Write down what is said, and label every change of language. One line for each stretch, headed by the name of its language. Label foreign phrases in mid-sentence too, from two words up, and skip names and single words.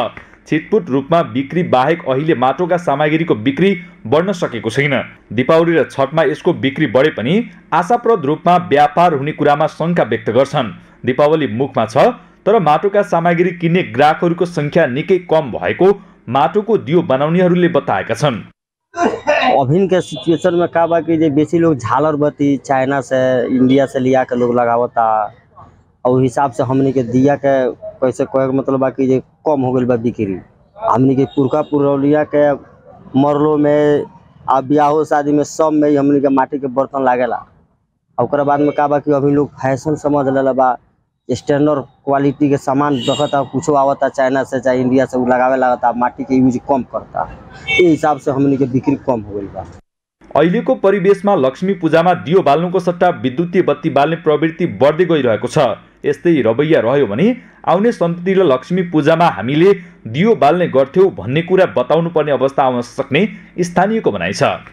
Nepali: छिटपुट रूपमा बिक्री बाहेक अहिले माटोका सामग्रीको बिक्री बढ्न सकेको छैन। दीपावली र छठमा यसको बिक्री बढे पनि आशाप्रद रूपमा व्यापार हुने कुरामा शङ्का व्यक्त गर्छन्। दीपावली मुखमा छ, तर माटोका सामग्री किन्ने ग्राहकहरूको संख्या निकै कम भएको माटोको दियो बनाउनेहरूले बताएका छन्।
Bhojpuri: अभी के सिचुएशन में का बा कि बेसी लोग झालर बत्ती चाइना से इंडिया से लिया के लोग लगावता और हिसाब से हमनी के दिया के कैसे कहे मतलब बा कि कम हो गई बा बिक्री। हमनी के पुरखा पुरौलिया के मरलो में आ ब्याहो शादी में सब में हमनी के माटी के बर्तन लागेला। और बाद में का बा कि अभी लोग फैशन समझ लेला बा,
English: standard quality
Bhojpuri: के सामान देखता, कुछ आवता चाइना से चाहे इंडिया से लगावे लगता, माटी के यूज कम करता। ये हिसाब से हमनी के बिक्री कम हो गई बा।
Nepali: अहिलेको परिवेशमा लक्ष्मी पूजामा दियो बाल्नुको सट्टा विद्युतीय बत्ती बाल्ने प्रवृत्ति बढ्दै गइरहेको छ। यस्तै रवैया रह्यो भने आउने सन्ततिले लक्ष्मी पूजामा हामीले दियो बाल्ने गर्थ्यौं भन्ने कुरा बताउनु पर्ने अवस्था आउन सक्ने स्थानीयको भनाइ छ।